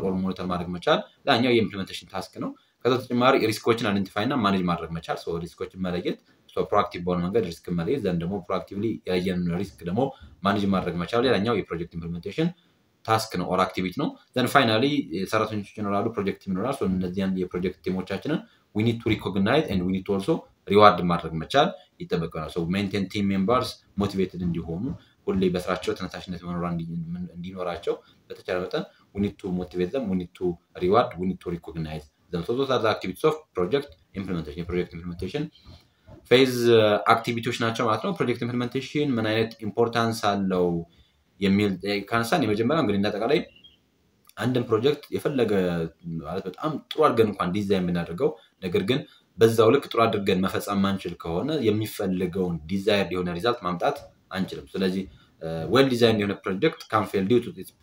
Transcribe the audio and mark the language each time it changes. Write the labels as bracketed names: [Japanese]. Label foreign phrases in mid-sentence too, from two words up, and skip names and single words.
[Amharic] ኦር ሞኒተር ማድረግ መቻል ላኛው የኢምፕሊሜንቴሽን ታስክ ነው። ከዛ በተጨማሪ ሪስኮችን አይደንቲፋይ እና ማኔጅ ማድረግ መቻል ሪስኮችን መለየት ፕሮአክቲቭ በሆነ መንገድ ሪስክ መለየት ዘንድ ደግሞ ፕሮአክቲቭሊ ያየነውን ሪስክ ደግሞ ማኔጅ ማድረግ መቻል ሌላኛው የፕሮጀክት ኢምፕሊሜንቴሽን ታስክ ነው [English] or activity [Amharic] ነው። [English] then finally [Amharic] ሰራተኞች ይኖራሉ፣ [English] project team [Amharic] ይኖራል። እነዚያን የፕሮጀክት ቲሞቻችንን [English] we need to recognize and we need to also reward [Amharic] ማድረግ መቻል ይጠበቀናል። [English] maintain team members motivated [Amharic] እንዲሆኑ ሁሌ በስራቸው ተነሳሽነት እንዲኖራቸው በተቻለ መጠን [English] we need to motivate them, we need to reward, we need to recognize them. So those are the activities of project implementation. [Amharic] የፕሮጀክት ኢምፕሊሜንቴሽን ፌዝ አክቲቪቲዎች ናቸው ማለት ነው። [English] project implementation [Amharic] ምን አይነት ኢምፖርታንስ አለው የሚል ካንሳን የመጀመሪያው እንግዲህ እንደጠቃላይ አንድን ፕሮጀክት የፈለገ ማለት በጣም ጥሩ አድርገን እንኳን ዲዛይን ብናደርገው ነገር ግን በዛው ልክ ጥሩ አድርገን መፈጸም ማንችል ከሆነ የሚፈልገውን ዲዛይር የሆነ ሪዛልት ማምጣት አንችልም። ስለዚህ [English] well design [Amharic] የሆነ [English] project can fail due to its